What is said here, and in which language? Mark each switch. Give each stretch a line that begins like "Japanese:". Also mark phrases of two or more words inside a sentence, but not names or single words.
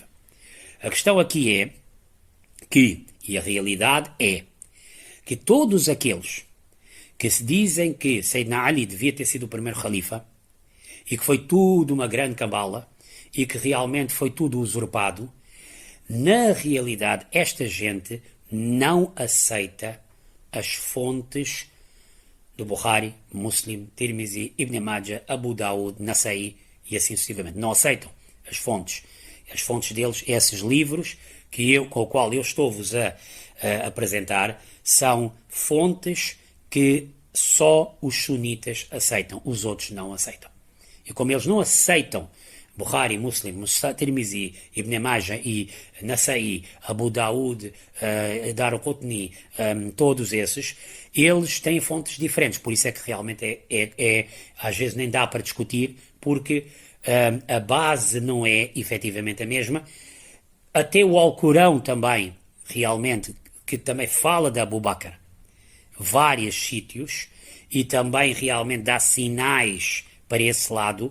Portuguese: A questão aqui é que, e a realidade é, que todos aqueles que se dizem que Sayyidina Ali devia ter sido o primeiro califa e que foi tudo uma grande cabala e que realmente foi tudo usurpado, na realidade esta gente não aceita as fontes do Bukhari, Muslim, Tirmizi, Ibn Majah, Abu Daud, Nasa'i e assim sucessivamente. Não aceitam as fontes. As fontes deles, esses livros com o qual eu estou-vos a apresentar, são fontes que só os sunitas aceitam, os outros não aceitam. E como eles não aceitam Bukhari, Muslim, Tirmizi, Ibn Majah e Nasa'i, Abu Daud, Daraqutni, todos esses, eles têm fontes diferentes. Por isso é que realmente às vezes nem dá para discutir, porque a base não é efetivamente a mesma. Até o Alcorão também, realmente, que também fala de Abu Bakr, vários sítios, e também realmente dá sinais para esse lado.